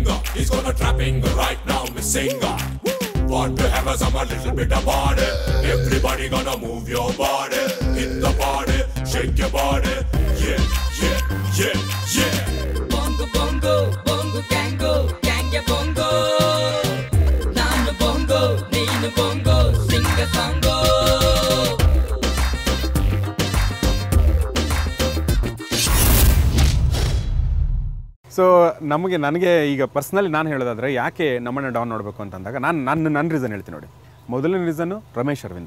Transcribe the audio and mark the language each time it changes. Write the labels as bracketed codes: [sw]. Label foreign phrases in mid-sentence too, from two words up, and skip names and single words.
[en] He's gonna trapping right now, missing. Want to have some a little bit of body. Everybody gonna move your body, hit the body, shake your body. Yeah, yeah, yeah, yeah. Bongo, bongo, bongo, kango, kanga bongo. [kn] ನಾನು ಬೊಂಗೊ, ನೀನು ಬೊಂಗೊ, [en] sing a songo. [kn] ಸೊ ನನಗೆ ಈಗ ಪರ್ಸ್ನಲಿ ನಾನು ಹೇಳೋದಾದರೆ ಯಾಕೆ ನಮ್ಮನ್ನ ಡಾನ್ ನೋಡಬೇಕು ಅಂತಂದಾಗ ನನ್ನ ರೀಸನ್ ಹೇಳ್ತೀನಿ ನೋಡಿ. ಮೊದಲನೇ ರೀಸನ್ನು ರಮೇಶ್ ಅರವಿಂದ್.